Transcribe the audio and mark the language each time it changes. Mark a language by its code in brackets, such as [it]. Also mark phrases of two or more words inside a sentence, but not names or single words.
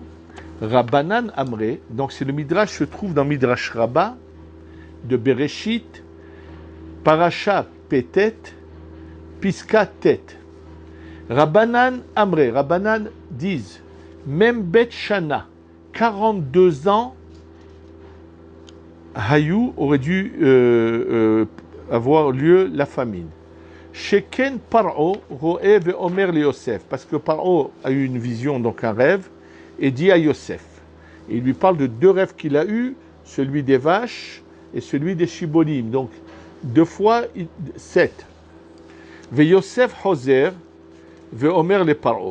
[he] רבנן אמרי, [fr] donc c'est le Midrash se trouve dans Midrash Rabbah de Bereshit, Parasha Petet, Piska Tet. [he] רבנן אמרי, [fr] Rabbanan disent, même Bet Shana, 42 ans, Hayou aurait dû avoir lieu la famine. [he] שכן פרעה רואה ואומר ליוסף, [fr] parce que Paro a eu une vision, donc un rêve, et dit à Yosef. Et il lui parle de 2 rêves qu'il a eus, celui des vaches et celui des shibolim. Donc 2 fois 7. [he] ויוסף חוזר ואומר לפרעה.